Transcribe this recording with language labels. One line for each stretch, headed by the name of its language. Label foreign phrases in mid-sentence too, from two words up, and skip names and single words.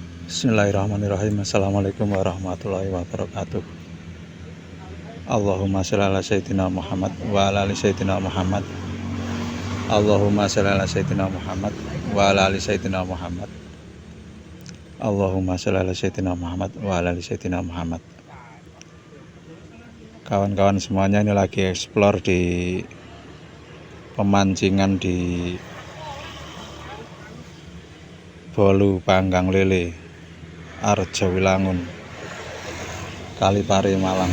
Arabic: بسم الله الرحمن الرحيم. السلام عليكم ورحمة الله وبركاته. اللهم صل على سيدنا محمد وعلى آل سيدنا محمد. اللهم صل على سيدنا محمد وعلى آل سيدنا محمد. اللهم صل على سيدنا محمد وعلى آل سيدنا محمد.
Indonesian: Kawan-kawan semuanya, ini lagi explore di pemancingan di Bolu Panggang Lele, Arjawilangun, Kalipari, Malang.